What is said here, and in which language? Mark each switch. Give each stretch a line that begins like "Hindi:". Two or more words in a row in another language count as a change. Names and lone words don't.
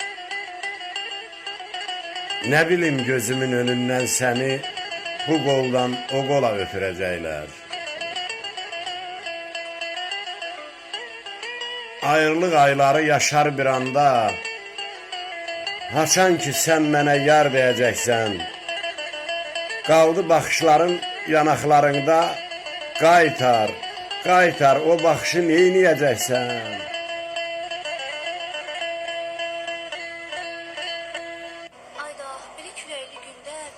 Turkish: Ne bileyim gözümün önünden seni bu koldan o kola ötürecekler.
Azerbaijani: Ayrılık ayları yaşar bir anda. Haçan ki sen mənə yar deyəcəksən. Qaldı baxışların yanaqlarında. Qaytar, qaytar o baxışı neyniyəcəksən? Ayda biri küləkli gündə